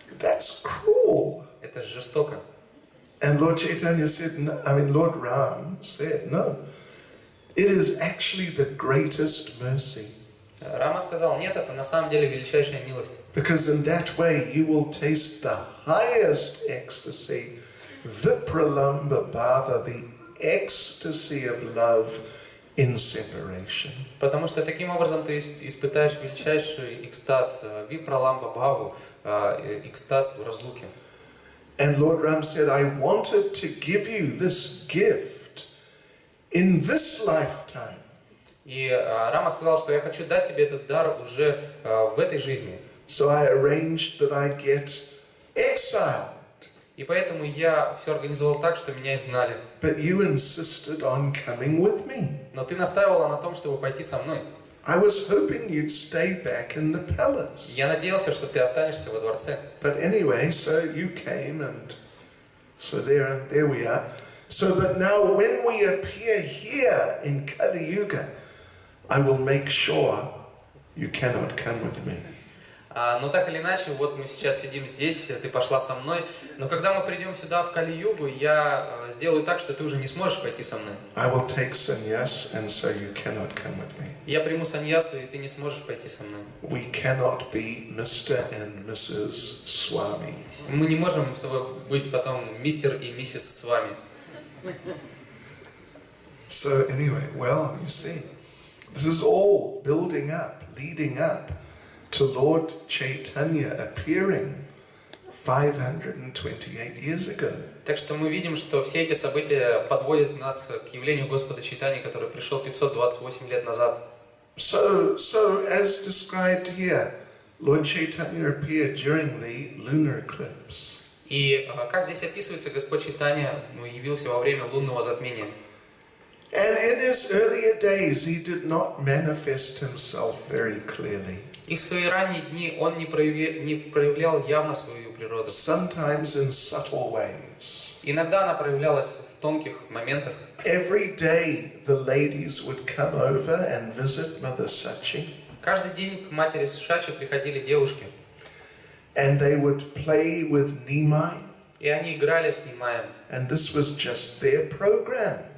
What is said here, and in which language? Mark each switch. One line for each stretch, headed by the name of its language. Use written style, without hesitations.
English: That's cruel.
Russian: Это жестоко.
English: And Lord Chaitanya said, no, Lord Ram said, no. It is actually the greatest mercy.
Russian: Рама сказал, нет, это на самом деле величайшая милость.
English: Because in that way you will taste the highest ecstasy, vipralamba bhava, the ecstasy of love in separation.
Russian: Потому что таким образом ты испытаешь величайший экстаз, випраламба бхаву, экстаз в разлуке.
English: And Lord Ram said, I wanted to give you this gift in this lifetime.
Russian: И Рама сказал, что я хочу дать тебе этот дар уже в этой жизни.
English: So I arranged that I get exiled.
Russian: И поэтому я все организовал так, что меня изгнали.
English: But you insisted on coming with me.
Russian: Но ты настаивала на том, чтобы пойти со мной.
English: I was hoping you'd stay back in the palace.
Russian: Я надеялся, что ты останешься во дворце.
English: But anyway, so you came, and so there we are. So, but now when we appear here in Kali Yuga, I will make sure you cannot come with me.
Russian: Но так или иначе, вот мы сейчас сидим здесь, ты пошла со мной, но когда мы придем сюда в Кали-югу, я сделаю так, что ты уже не сможешь пойти со мной.
English: I will take sannyas, and so you cannot come with me.
Russian: Я приму саньясу, и ты не сможешь пойти со мной.
English: We cannot be Mr. and Mrs. Swami.
Russian: Мы не можем с тобой быть потом мистер и миссис Свами.
English: So anyway, well, you see, this is all building up, leading up to Lord Chaitanya appearing 528 years ago.
Russian: Так что мы видим, что все эти события подводят нас к явлению Господа Чайтаньи, который пришел 528 лет назад.
English: So as described here, Lord Chaitanya appeared during the lunar eclipse.
Russian: И как здесь описывается, Господь Чайтанья явился во время лунного затмения.
English: And in his earlier days, he did not manifest himself very clearly.
Russian: И в свои ранние дни он не проявлял явно свою природу.
English: Sometimes in subtle ways.
Russian: Иногда она проявлялась в тонких моментах.
English: Every day the ladies would come over and visit Mother Sachi.
Russian: Каждый день к матери Шачи приходили девушки.
English: And they would play with Nimai.
Russian: И они играли с Нимаем.
English: And this was just their program.